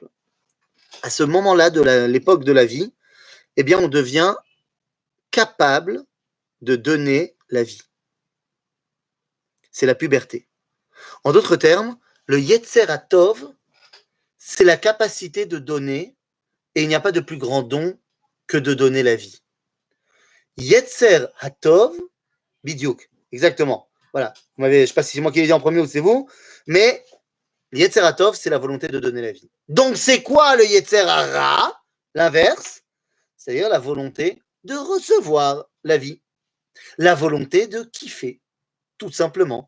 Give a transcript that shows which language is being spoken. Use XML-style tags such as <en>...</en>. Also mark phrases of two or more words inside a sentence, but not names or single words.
<fr>À ce moment-là de l'époque de la vie, eh bien, on devient capable de donner la vie. C'est la puberté. En d'autres termes, le</fr> <he>יצר הטוב,</he> <fr>c'est la capacité de donner, et il n'y a pas de plus grand don que de donner la vie.</fr> <he>יצר הטוב בדיוק,</he> <fr>exactement. Voilà. Je ne sais pas si c'est moi qui l'ai dit en premier ou c'est vous, mais</fr> <he>יצר הטוב,</he> <fr>c'est la volonté de donner la vie. Donc, c'est quoi le</fr> <he>יצר הרע?</he> <fr>L'inverse, c'est-à-dire la volonté de recevoir la vie, la volonté de kiffer, tout simplement.</fr>